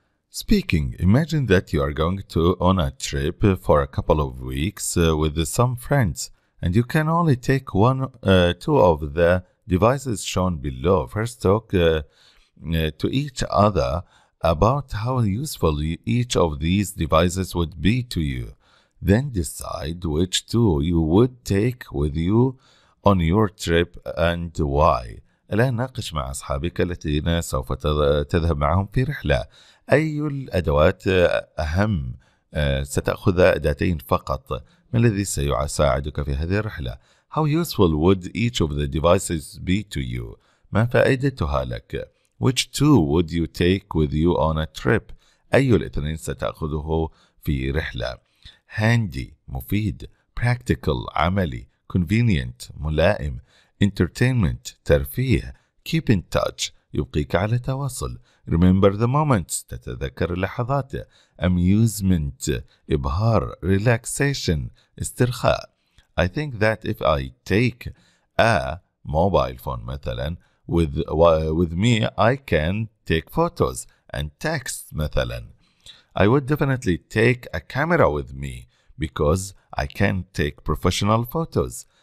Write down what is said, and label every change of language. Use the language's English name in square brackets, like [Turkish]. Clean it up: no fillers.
[English] Speaking, imagine that you are going on a trip for a couple of weeks with some friends, and you can only take two of the devices shown below. First, talk to each other about how useful each of these devices would be to you. Then decide which two you would take with you on your trip and why. [Arabic] الآن ناقش مع أصحابك الذين سوف تذهب معهم في رحلة. أي الأدوات أهم؟ ستأخذ أداتين فقط. ما الذي سيساعدك في هذه الرحلة؟ [English] How useful would each of the devices be to you? [Arabic] ما فائدتها لك؟ [English] Which two would you take with you on a trip? [Arabic] أي الاثنين ستأخذه في رحلة؟ Handy مفيد، practical عملي، convenient ملائم، entertainment ترفيه، [English] keep in touch [Arabic] يبقيك على تواصل، [English] remember the moments [Arabic] تتذكر اللحظات، amusement إبهار، relaxation استرخاء. [English] I think that if I take a mobile phone مثلا with me I can take photos and text مثلا. I would definitely take a camera with me because I can take professional photos.